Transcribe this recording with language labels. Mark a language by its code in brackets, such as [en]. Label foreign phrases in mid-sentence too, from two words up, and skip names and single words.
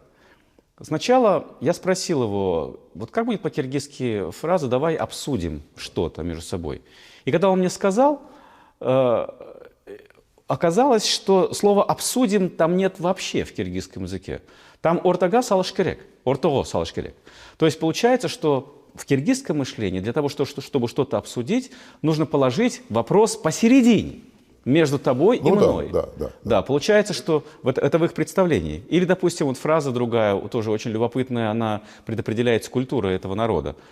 [ru] Сначала я спросил его, вот как будет по-киргизски фраза «давай обсудим что-то между собой». И когда он мне сказал, оказалось, что слова «обсудим» там нет вообще в киргизском языке. [ky] Там «ортага салыш керек», «ортого салыш керек». [ru] То есть получается, что в киргизском мышлении для того, чтобы что-то обсудить, нужно положить вопрос посередине. Между тобой и мной. Да, получается, что это в их представлении. Или, допустим, вот фраза другая, тоже очень любопытная, она предопределяет культуру этого народа.